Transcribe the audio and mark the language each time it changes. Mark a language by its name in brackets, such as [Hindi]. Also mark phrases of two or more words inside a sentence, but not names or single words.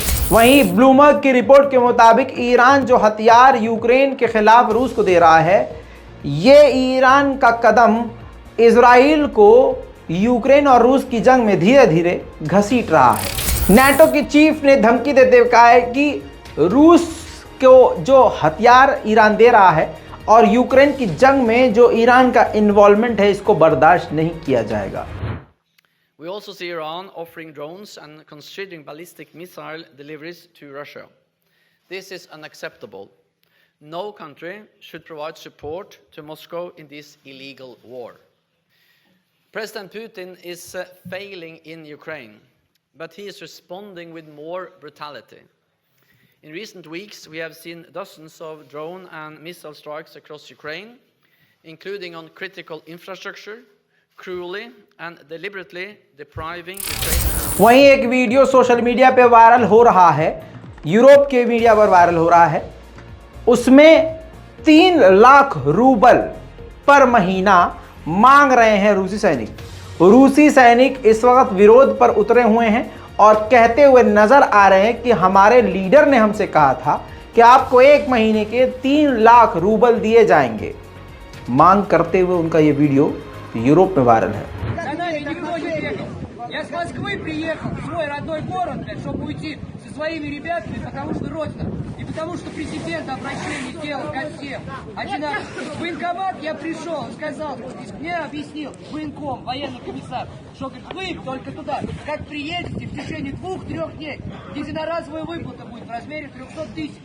[Hindi] वहीं ब्लूमबर्ग की रिपोर्ट के मुताबिक ईरान जो हथियार यूक्रेन के खिलाफ रूस को दे रहा है, ये ईरान का कदम इजराइल को यूक्रेन और रूस की जंग में धीरे धीरे घसीट रहा है। नाटो की चीफ ने धमकी देते हुए कहा है कि रूस को जो हथियार ईरान दे रहा है और यूक्रेन की जंग में जो ईरान का इन्वॉल्वमेंट है, इसको बर्दाश्त नहीं किया जाएगा। [English] We also see Iran offering drones and considering ballistic missile deliveries to Russia. This is unacceptable. No country should provide support to Moscow in this illegal war. President Putin is failing in Ukraine, but he is responding with more brutality. In recent weeks, we have seen dozens of drone and missile strikes across Ukraine, including on critical infrastructure, cruelly and deliberately depriving Ukraine. [Hindi] वहीं एक वीडियो [English] social media [Hindi] पे वायरल हो रहा है, यूरोप के मीडिया पर वायरल हो रहा है। उसमें 3 लाख रूबल पर महीना मांग रहे हैं रूसी सैनिक। रूसी सैनिक इस वक्त विरोध पर उतरे हुए हैं और कहते हुए नजर आ रहे हैं कि हमारे लीडर ने हमसे कहा था कि आपको 1 महीने के 3 लाख रूबल दिए जाएंगे। मांग करते हुए उनका ये वीडियो यूरोप में वायरल है। [Russian] Я с Москвы приехал в свой родной город, чтобы уйти со своими ребятами, потому что родина. И потому что президент обращение сделал ко всем. Один раз в военкомат я пришел, сказал, мне объяснил военком, военный комиссар, что говорит, вы только туда, как приедете в течение 2-3 дней, единоразовая выплата будет в размере 300 тысяч.